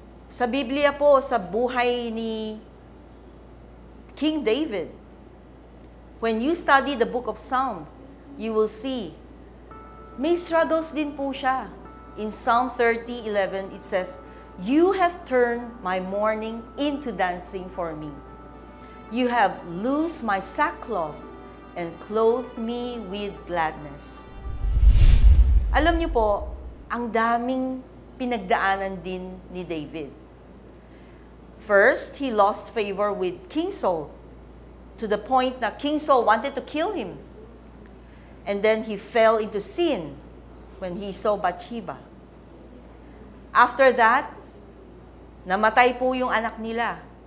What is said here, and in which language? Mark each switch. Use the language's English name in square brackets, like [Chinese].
[Filipino] Sa Biblia po, sa buhay ni King David, [English] when you study the book of Psalm, you will see, [Filipino] may struggles din po siya. [English] In Psalm 30:11, it says, "You have turned my mourning into dancing for me. You have loosed my sackcloth and clothed me with gladness." [Filipino] Alam niyo po, ang daming pinagdaanan din ni David. [English] First, he lost favor with King Saul to the point na King Saul wanted to kill him. And then he fell into sin when he saw Bathsheba. After that, [Filipino] namatay po yung anak nila.